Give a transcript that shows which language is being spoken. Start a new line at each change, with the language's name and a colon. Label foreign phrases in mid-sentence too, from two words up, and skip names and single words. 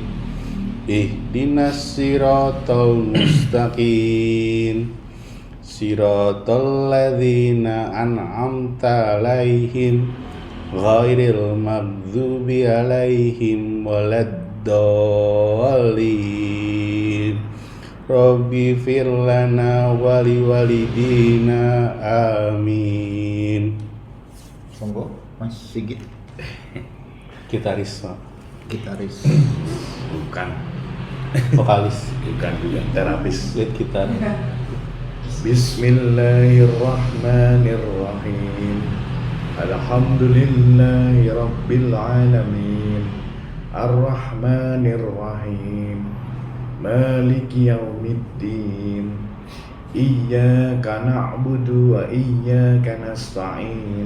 Arabic: اهدنا الصراط المستقيم. صراط الذين أنعمت عليهم غير المغضوب عليهم ولا الضالين. رب اغفر لنا ولوالدينا آمين.
Javanese: Monggo Mas Sigit,
Indonesian: Gitaris, Pak. gitaris. Bukan. Vokalis. Bukan juga. Terapis. Lead gitar.
Arabic: بسم الله الرحمن الرحيم. الحمد لله رب العالمين. الرحمن الرحيم. مالك يوم الدين. إياك نعبد وإياك نستعين.